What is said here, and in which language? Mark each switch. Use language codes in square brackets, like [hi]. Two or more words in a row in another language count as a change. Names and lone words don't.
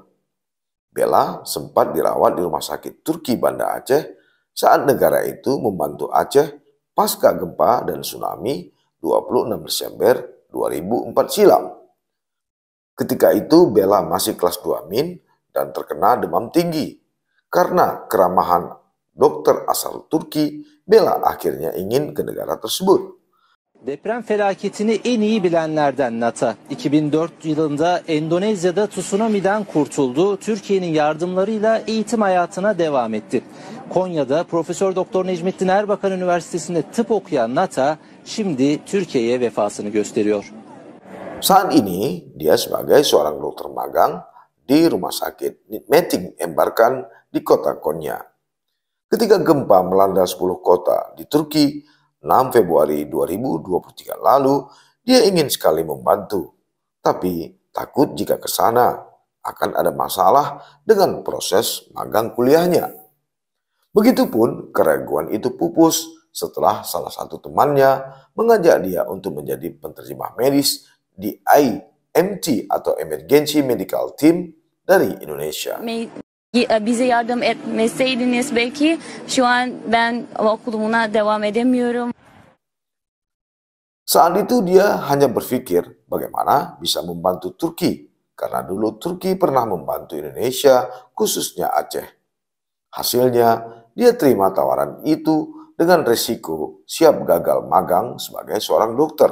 [id] Bella sempat dirawat di Rumah Sakit Turki Banda Aceh saat negara itu membantu Aceh pasca gempa dan tsunami 26 Desember 2004 silam. Ketika itu Bella masih kelas 2 min dan terkena demam tinggi. Karena keramahan dokter asal Turki, Bella akhirnya ingin ke negara tersebut. [tr] Deprem felaketini en iyi bilenlerden Nata, 2004 yılında Endonezya'da tsunami'den kurtuldu. Türkiye'nin yardımlarıyla eğitim hayatına devam etti. Konya'da Profesör Doktor Necmettin Erbakan Üniversitesi'nde tıp okuyan Nata, şimdi Türkiye'ye vefasını gösteriyor. [id] Saat ini, dia sebagai seorang dokter magang di Rumah Sakit Necmettin Erbakan di kota Konya. Ketika gempa melanda 10 kota di Turki, 6 Februari 2023 lalu, dia ingin sekali membantu. Tapi takut jika ke sana akan ada masalah dengan proses magang kuliahnya. Begitupun keraguan itu pupus setelah salah satu temannya mengajak dia untuk menjadi penerjemah medis di IMT atau Emergency Medical Team dari Indonesia. [tr] Bize yardım etmeseydiniz belki şu an ben okulumuna devam edemiyorum. [id] Saat itu dia hanya berpikir bagaimana bisa membantu Turki, karena dulu Turki pernah membantu Indonesia, khususnya Aceh. Hasilnya, dia terima tawaran itu dengan resiko siap gagal magang sebagai seorang dokter.